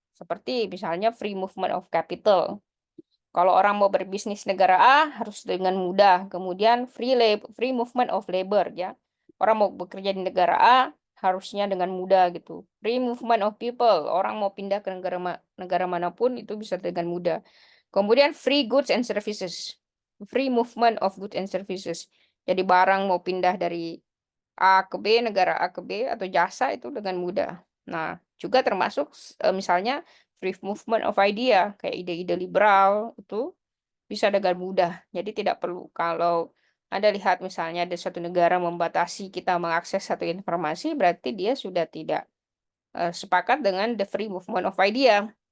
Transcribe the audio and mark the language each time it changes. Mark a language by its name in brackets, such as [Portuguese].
[Indonesian] Seperti misalnya [English] free movement of capital. [Indonesian] Kalau orang mau berbisnis negara A harus dengan mudah. Kemudian [English] free movement of labor [Indonesian] ya. Orang mau bekerja di negara A harusnya dengan mudah gitu. [English] Free movement of people, [Indonesian] orang mau pindah ke negara manapun itu bisa dengan mudah. [English] Kemudian free goods and services. Free movement of goods and services. [Indonesian] Jadi barang mau pindah dari A ke B, negara A ke B atau jasa itu dengan mudah. Nah, juga termasuk misalnya [English] free movement of idea, [Indonesian] kayak ide-ide liberal itu bisa dengan mudah. Jadi tidak perlu kalau Anda lihat misalnya ada suatu negara membatasi kita mengakses satu informasi, berarti dia sudah tidak sepakat dengan [English] the free movement of idea.